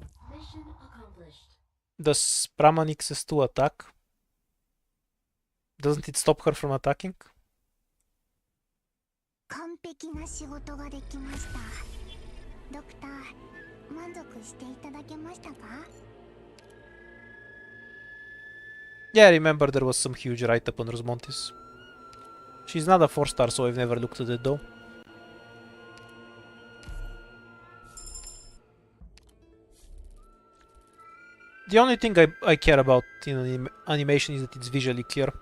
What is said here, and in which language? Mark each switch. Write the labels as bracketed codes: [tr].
[en] Mission accomplished. Does Pramanix S2 attack? Doesn't it stop her from attacking? [ja] 完璧な仕事ができました。ドクター、満足していただけましたか？ [en] Yeah, I remember there was some huge write-up on Rosmontis. She's not a 4-star, so I've never looked at it though. The only thing I care about in animation is that it's visually clear.